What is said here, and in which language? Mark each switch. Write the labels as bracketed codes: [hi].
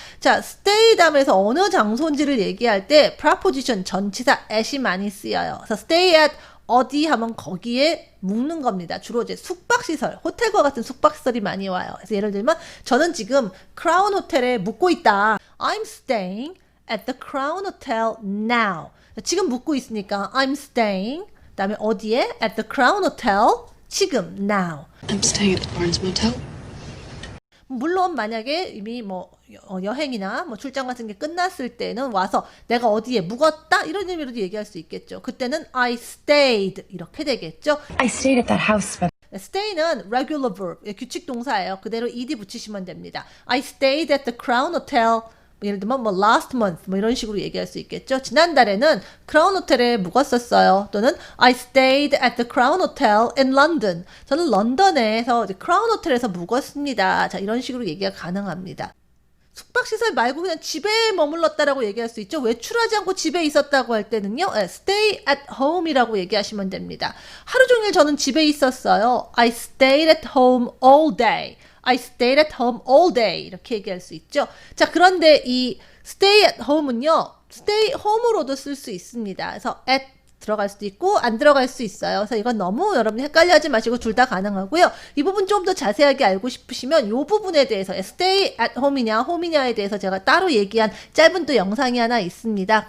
[ko] 자, stay 다음에서 어느 장소인지를 얘기할 때 preposition 전치사 at이 많이 쓰여요. 그래서 stay at 어디 하면 거기에 묵는 겁니다. 주로 이제 숙박시설, 호텔과 같은 숙박시설이 많이 와요. 그래서 예를 들면 저는 지금 크라운 호텔에 묵고 있다. [en] I'm staying at the Crown Hotel now. [ko] 지금 묵고 있으니까 [en] I'm staying. [ko] 그다음에 어디에? [en] At the Crown Hotel. [ko] 지금 [en] now. I'm staying at the Barnes Motel. [ko] 물론 만약에 이미 뭐 여행이나 뭐 출장 같은 게 끝났을 때는 와서 내가 어디에 묵었다 이런 의미로도 얘기할 수 있겠죠. 그때는 [en] I stayed [ko] 이렇게 되겠죠. [en] I stayed at that house, but [ko] stay는 [en] regular verb, [ko] 규칙 동사예요. 그대로 ed 붙이시면 됩니다. [en] I stayed at the Crown Hotel. [ko] 예를 들면 뭐 [en] last month [ko] 뭐 이런 식으로 얘기할 수 있겠죠. 지난달에는 크라운 호텔에 묵었었어요. [en] 또는 I stayed at the Crown Hotel in London. [ko] 저는 런던에서 이제 크라운 호텔에서 묵었습니다. 자, 이런 식으로 얘기가 가능합니다. 숙박시설 말고 그냥 집에 머물렀다라고 얘기할 수 있죠. 외출하지 않고 집에 있었다고 할 때는요. [en] stay at home [ko] 이라고 얘기하시면 됩니다. 하루 종일 저는 집에 있었어요. [en] I stayed at home all day. I stayed at home all day [ko] 이렇게 얘기할 수 있죠. 자, 그런데 이 [en] stay at home [ko] 은요. [en] stay home [ko] 으로도 쓸 수 있습니다. 그래서 at 들어갈 수도 있고 안 들어갈 수 있어요. 그래서 이건 너무 여러분이 헷갈려하지 마시고 둘 다 가능하고요. 이 부분 좀 더 자세하게 알고 싶으시면 이 부분에 대해서 [en] stay at home [ko] 이냐 home이냐에 대해서 제가 따로 얘기한 짧은 또 영상이 하나 있습니다.